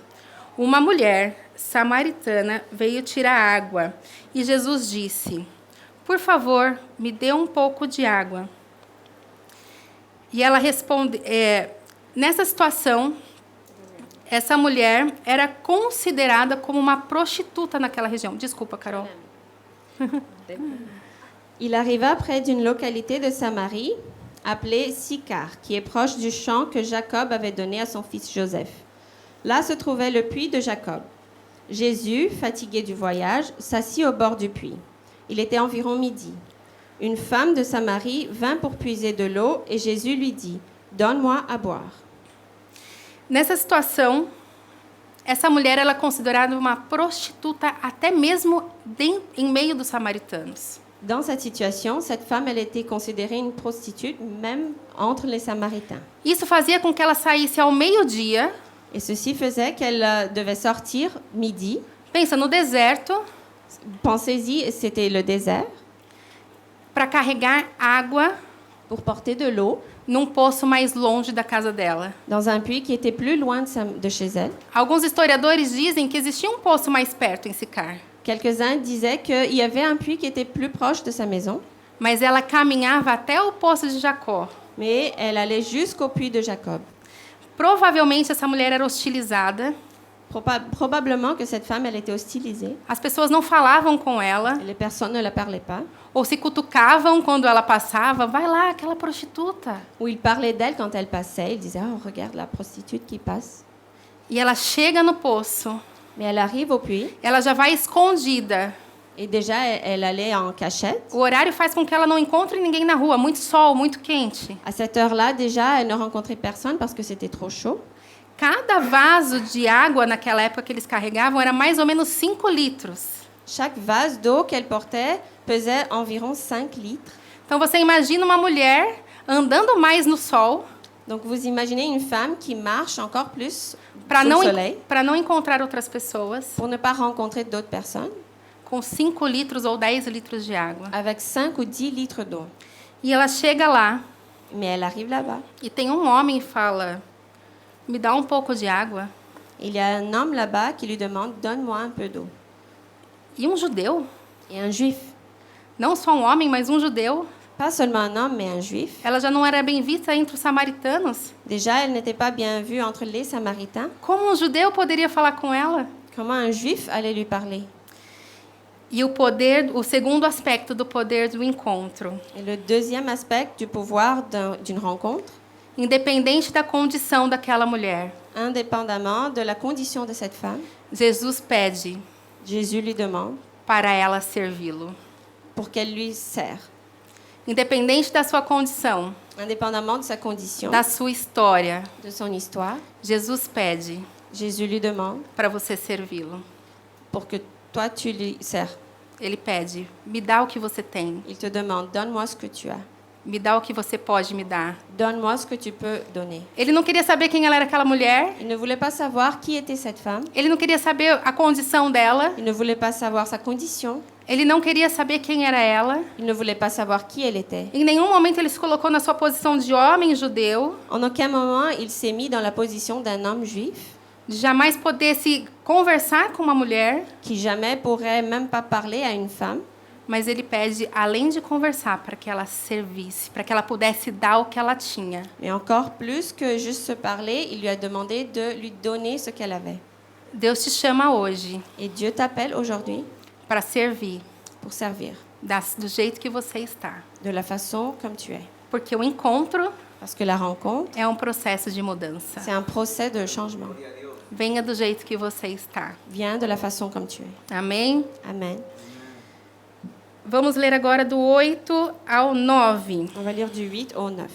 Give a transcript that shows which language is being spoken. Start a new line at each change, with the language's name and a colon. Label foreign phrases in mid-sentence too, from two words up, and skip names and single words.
Portuguese: Uma mulher samaritana veio tirar água e Jesus disse: "Por favor, me dê um pouco de água." E ela responde, nessa situação, essa mulher era considerada como uma prostituta naquela região. Desculpa, Carol.
French: Il arriva près d'une localité de Samarie appelée Sychar, qui est proche du champ que Jacob avait donné à son fils Joseph. Là se trouvait le puits de Jacob. Jésus, fatigué du voyage, s'assit au bord du puits. Il était environ midi. Une femme de Samarie vint pour puiser de l'eau et Jésus lui dit: « Donne-moi à boire. »
Portuguese: Nessa situação, essa mulher ela é considerada uma prostituta até mesmo em meio dos samaritanos.
French: Dans cette situation, cette femme, elle était considérée une prostituée, même entre les Samaritains.
Portuguese: Isso fazia com que ela saísse ao meio-dia.
French: Et ceci faisait qu'elle devait sortir midi.
Portuguese: Pensa no deserto.
French: Pensez-y, c'était le désert.
Portuguese: Para carregar água.
French: Pour porter de l'eau.
Portuguese: Num poço mais longe da casa dela.
French: Dans un puits qui était plus loin de chez elle.
Portuguese: Alguns historiadores dizem que existia um poço mais perto em Sicar.
French: Quelques-uns disaient qu'il y avait un puits qui était plus proche de sa maison.
Portuguese: Mas ela caminhava até o poço de Jacó.
French: Mais elle allait jusqu'au puits de Jacob.
Portuguese: Provavelmente essa mulher era hostilizada.
French: Probablement que cette femme, elle était hostilisée.
Portuguese: As pessoas não falavam com ela.
French: Les personnes ne la parlaient pas.
Portuguese: Ou se cutucavam quando ela passava. Vai lá, aquela prostituta.
French: Ou ils parlaient d'elle quand elle passait. Ils disaient: "Oh, regarde la prostituée qui passe."
Portuguese: E ela chega no poço.
French: Mais elle arrive au puits.
Portuguese: Ela já vai escondida.
French: Et déjà, elle allait en cachette.
Portuguese: O horário faz com que ela não encontre ninguém na rua. Muito sol, muito quente.
French: À cette heure-là, déjà, elle ne rencontrait personne parce que c'était trop chaud.
Portuguese: Cada vaso de água naquela época que eles carregavam era mais ou menos 5 litros.
French: Chaque vase d'eau qu'elle portait pesait environ 5 litres.
Portuguese: Então você imagina uma mulher andando mais no sol.
French: Donc vous imaginez une femme qui marche encore plus
Portuguese: para não encontrar outras pessoas.
French: Pour ne pas rencontrer d'autres personnes.
Portuguese: Com 5 litros ou 10 litros de água.
French: Avec 5 ou 10 litres d'eau.
Portuguese: E ela chega lá.
French: Mais elle arrive là-bas.
Portuguese: E tem um homem que fala: "Me dá um pouco de água."
French: Il y a un homme là-bas qui lui demande: "Donne-moi un peu d'eau."
Portuguese: E um judeu.
French: Et un juif.
Portuguese: Não só um homem, mas um judeu.
French: Pas seulement un homme, mais un juif.
Portuguese: Ela já não era bem vista entre os samaritanos.
French: Déjà, elle n'était pas bien vue entre les Samaritains.
Portuguese: Como um judeu poderia falar com ela?
French: Comment un juif allait lui parler?
Portuguese: E o segundo aspecto do poder do encontro.
French: Et le deuxième aspect du pouvoir d'une rencontre.
Portuguese: Independente da condição daquela mulher.
French: Indépendamment de la condition de cette femme.
Portuguese: Jesus pede.
French: Jésus lui demande.
Portuguese: Para ela servi-lo.
French: Pour qu'elle lui serve.
Portuguese: Independente da sua condição.
French: Indépendamment de sa condition.
Portuguese: Da sua história.
French: De son histoire.
Portuguese: Jesus pede.
French: Jésus lui demande.
Portuguese: Para você servi-lo.
French: Pour que toi tu lui sers.
Portuguese: Ele pede: "Me dá o que você tem."
French: Il te demande: "Donne-moi ce que tu as."
Portuguese: Me dá o que você pode me dar.
French: Donne-moi ce que tu peux donner.
Portuguese: Ele não queria saber quem ela era aquela mulher.
French: Il ne voulait pas savoir qui était cette femme.
Portuguese: Ele não queria saber a condição dela.
French: Il ne voulait pas savoir sa condition.
Portuguese: Ele não queria saber quem era ela.
French: Il ne voulait pas savoir qui elle était.
Portuguese: Em nenhum momento ele se colocou na sua posição de homem judeu,
French: En aucun moment, il s'est mis dans la position d'un homme juif
Portuguese: de jamais poder se conversar com uma mulher,
French: qui jamais pourrait même pas parler à une femme.
Portuguese: mas ele pede, além de conversar, para que ela servisse, para que ela pudesse dar o que ela tinha.
French: Mais encore plus que juste se parler, il lui a demandé de lui donner ce qu'elle avait.
Portuguese: Deus te chama hoje
French: Et Dieu t'appelle aujourd'hui
Portuguese: para servir
French: pour servir
Portuguese: do jeito que você está.
French: de la façon comme tu es.
Portuguese: Porque o encontro
French: Parce que la rencontre,
Portuguese: é um processo de mudança.
French: c'est un procès de changement.
Portuguese: Venha do jeito que você está.
French: Viens de la façon comme tu es.
Portuguese: Amém?
French: Amen.
Portuguese: Vamos ler agora do 8 ao 9.
French: On va lire du 8 au 9.